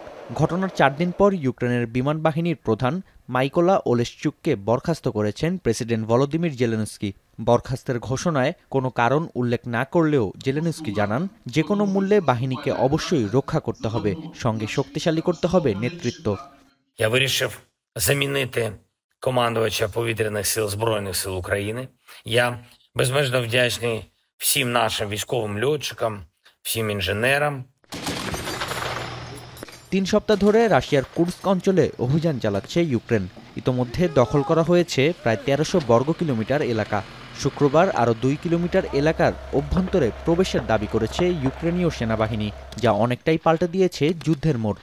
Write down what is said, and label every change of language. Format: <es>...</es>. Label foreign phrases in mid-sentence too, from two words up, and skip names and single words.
<bn>ঘটনার ৪ দিন পর ইউক্রেনের বিমান বাহিনীর প্রধান মাইকোলা ওলেশচুককে বরখাস্ত করেছেন প্রেসিডেন্ট ভলোদিমির জেলেনস্কি। বরখাস্তের ঘোষণায় কোনো কারণ উল্লেখ না করলেও জেলেনস্কি জানান, যে কোনো মূল্যে বাহিনীকে অবশ্যই রক্ষা করতে হবে, সঙ্গে শক্তিশালী করতে হবে নেতৃত্ব।</bn> <uk>Я вирішив замінити командувача повітряних сил Збройних сил України. Я безмежно вдячний всім нашим військовим льотчикам, всім інженерам.</uk> <bn>৩ সপ্তাহ ধরে রাশিয়ার কুর্স্ক অঞ্চলে অভিযান চালাচ্ছে ইউক্রেন। ইতোমধ্যে দখল করা হয়েছে প্রায় ১৩০০ বর্গ কিলোমিটার এলাকা। শুক্রবার আরও ২ কিলোমিটার এলাকার অভ্যন্তরে প্রবেশের দাবি করেছে ইউক্রেনীয় সেনাবাহিনী, যা অনেকটাই পাল্টে দিয়েছে যুদ্ধের মোড়।</bn>